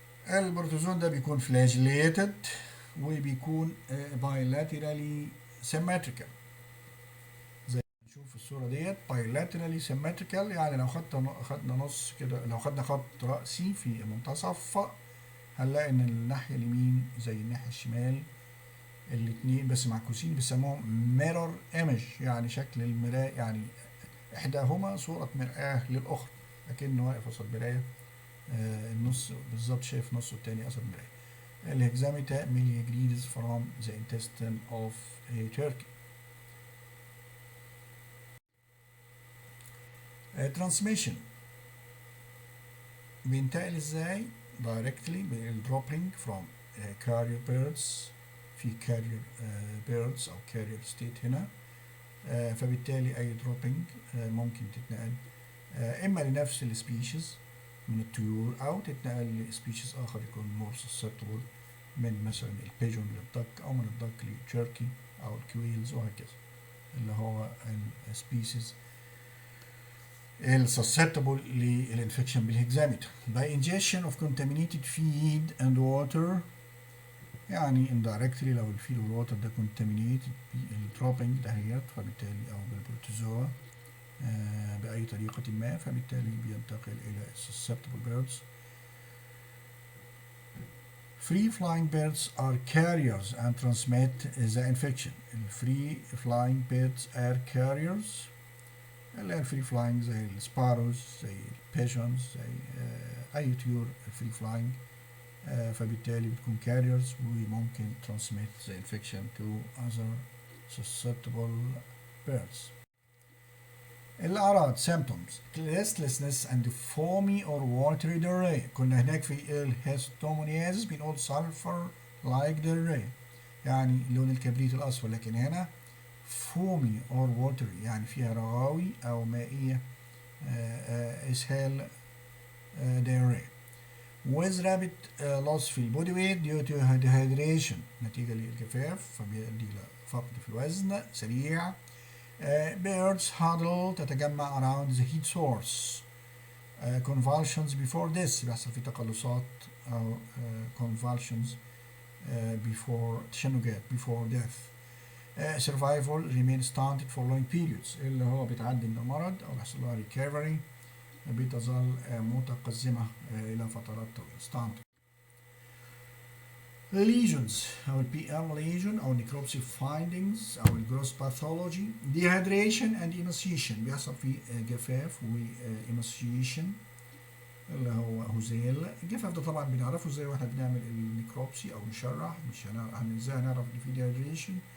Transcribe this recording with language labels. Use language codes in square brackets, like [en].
[ar] البروتوزون ده بيكون فلاجيليتد وبيكون bilaterally symmetrical، زي ما نشوف في الصورة ديت bilaterally symmetrical، يعني لو خدنا نص كده، لو خدنا خط رأسي في المنتصف هنلاقي ان الناحية اليمين زي الناحية الشمال الاتنين بس معكوسين، بيسموهم mirror image، يعني شكل المراية، يعني احداهما صورة مرآة للأخرى، لكنه واقف قصاد مراية، النص بالظبط شايف نصه التاني قصاد مراية. [en] الهكزاميتا meleagridis from the intestine of a turkey. transmission [ar] بينتقل ازاي؟ [en] directly بالdropping from carrier birds، في carrier birds او carrier state هنا، [ar] فبالتالي اي dropping ممكن تتنقل اما لنفس السبيشيز من الطيور او تتنقل لسبيشيز اخر يكون more susceptible، من مثلا البيجون للدك او من الدك للتشيركي او الكويلز وهكذا، اللي هو السبيسيز susceptible للانفكشن بالهكزاميتا. [en] by ingestion of contaminated feed and water، [ar] يعني indirectly لو الفيد والواتر ده contaminated بالدروبينج دهيت، فبالتالي او بالبروتوزوا بأي طريقة ما، فبالتالي بينتقل إلى susceptible birds. [en] Free flying birds are carriers and transmit the infection. Free flying birds are carriers. [ar] اللي هي الفري فلاينج زي السباروز، زي البيجونز، زي أي طيور فري فلاينج، فبالتالي بتكون carriers وممكن [en] transmit the infection to other susceptible birds. [ar] الأعراض [en] symptoms restlessness and foamy or watery diarrhea. [ar] كنا هناك في الهيستومونيازيس بنقول [en] sulfur like diarrhea [ar] يعني لون الكبريت الأصفر، لكن هنا [en] foamy or watery [ar] يعني فيها رغاوي أو مائية، إسهال، diarrhea. [en] with rapid loss [ar] في البودي [en] weight due to dehydration [ar] نتيجة للجفاف فبيؤدي إلى فقد في الوزن سريع. [en] birds huddle [ar] تتجمع [en] around the heat source. convulsions before this [ar] بيحصل في تقلصات أو [en] convulsions before تشنجات before death. survival remain stunted for long periods [ar] اللي هو بيتعدي من المرض أو بيحصل لها recovery بتظل متقزمة إلى فترات طويلة. [en] stunted. lesions أو ال PM lesion أو necropsy findings أو ال gross pathology. dehydration and emaciation [ar] بيحصل في جفاف و emaciation اللي هو هزال. الجفاف ده طبعا بنعرفه ازاي واحنا بنعمل النيكروبسي او نشرح، مش ازاي هنعرف ان في dehydration.